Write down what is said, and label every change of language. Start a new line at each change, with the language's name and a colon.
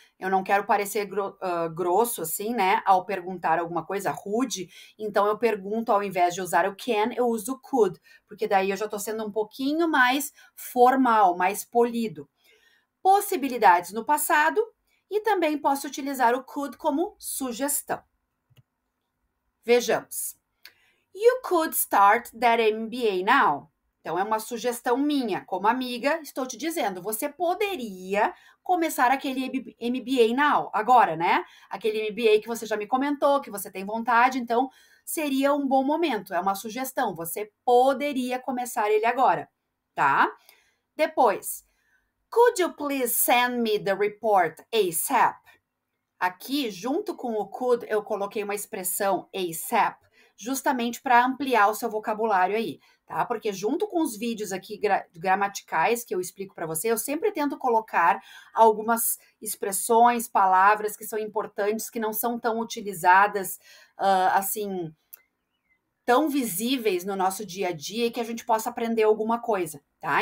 Portuguese: Eu não quero parecer grosso, assim, né? Ao perguntar alguma coisa rude, então eu pergunto, ao invés de usar o can, eu uso o could, porque daí eu já tô sendo um pouquinho mais formal, mais polido. Possibilidades no passado, e também posso utilizar o could como sugestão. Vejamos.
English: You could start that MBA now.
Portuguese: Então, é uma sugestão minha, como amiga, estou te dizendo, você poderia começar aquele MBA now, agora, né? Aquele MBA que você já me comentou, que você tem vontade, então seria um bom momento, é uma sugestão, você poderia começar ele agora, tá? Depois,
English: could you please send me the report ASAP?
Portuguese: Aqui, junto com o could, eu coloquei uma expressão ASAP, justamente para ampliar o seu vocabulário aí, tá? Porque junto com os vídeos aqui gramaticais que eu explico para você, eu sempre tento colocar algumas expressões, palavras que são importantes, que não são tão utilizadas, assim, tão visíveis no nosso dia a dia e que a gente possa aprender alguma coisa, tá?